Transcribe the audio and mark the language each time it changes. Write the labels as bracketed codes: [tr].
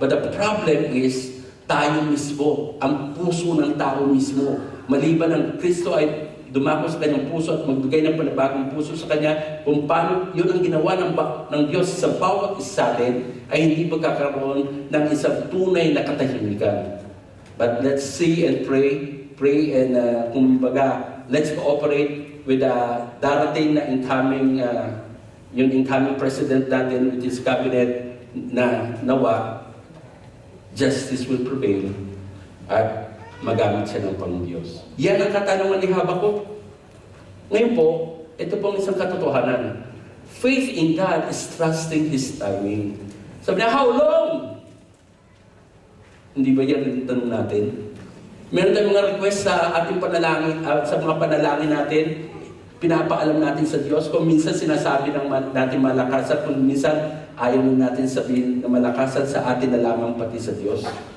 [en] But the problem is, [tl] tayo mismo, ang puso ng tao mismo. Maliban ang Kristo ay dumako sa kanyang puso at magbigay ng panibagong puso sa kanya, kung paano yun ang ginawa ng Diyos sa bawat isa sa atin, ay hindi magkakaroon ng isang tunay na katahimikan. [en] But let's see and pray and kumbaga, let's cooperate with the [tl] darating na [en] incoming yung incoming president natin with his cabinet [tl] na nawa, [en] justice will prevail [tl] at magamit siya ng Panginoon. Yan ang katanungan ni Habakuk. Ngayon po, ito pong isang katotohanan. [en] Faith in God is trusting His timing. [tl] Sabi niya, [en] how long? [tl] Hindi ba yan ang tanong natin? Meron tayong mga request sa ating panalangin, sa mga panalangin natin, pinapaalam natin sa Diyos. Kung minsan sinasabi natin malakasan, kung minsan ayaw natin sabihin na malakasan sa atin na lamang pati sa Diyos.